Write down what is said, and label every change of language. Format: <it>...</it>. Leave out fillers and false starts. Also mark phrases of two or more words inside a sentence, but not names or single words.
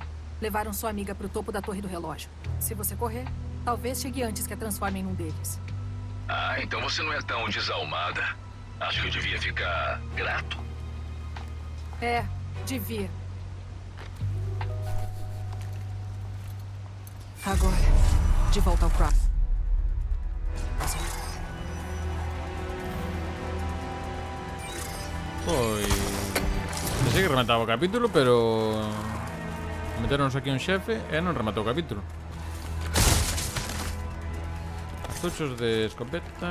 <pt>Levaram sua amiga pro topo da torre do relógio. Se você correr, talvez chegue antes que a transformem num deles. Ah, então você não é tão desalmada. Acho que eu devia ficar grato. É, devia. Agora, de volta ao Cross.</pt> <gl>Pois... Pensei que remataba o capítulo, pero... Meteronnos aquí un xefe e non rematou o capítulo. Cartuchos de escopeta.</gl>